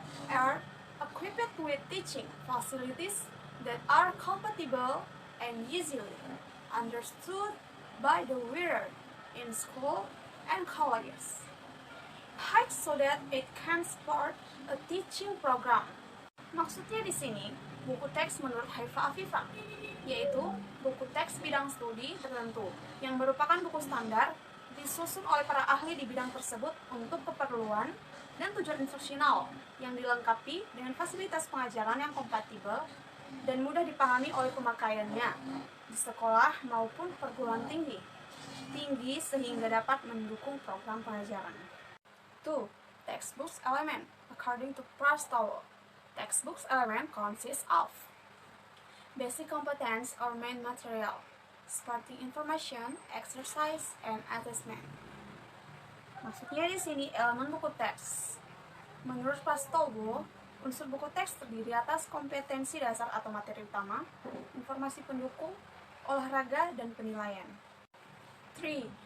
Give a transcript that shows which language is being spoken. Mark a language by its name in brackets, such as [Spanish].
[English] are equipped with teaching facilities that are compatible and easily understood by the reader in school and colleges, hide so that it can support a teaching program. [Indonesian] Maksudnya di sini, buku teks menurut Haifa Afifa, yaitu buku teks bidang studi tertentu yang merupakan buku standar disusun oleh para ahli di bidang tersebut untuk keperluan dan tujuan instruksional yang dilengkapi dengan fasilitas pengajaran yang kompatibel dan mudah dipahami oleh pemakaiannya di sekolah maupun perguruan tinggi sehingga dapat mendukung program pengajaran. [English] 2. Textbooks element according to Prastowo. Textbooks element consists of basic competence or main material, supporting information, exercise, and assessment. [Indonesian] Maksudnya di sini elemen buku teks. Menurut Prastowo, unsur buku teks terdiri atas kompetensi dasar atau materi utama, informasi pendukung, olahraga, dan penilaian. 3.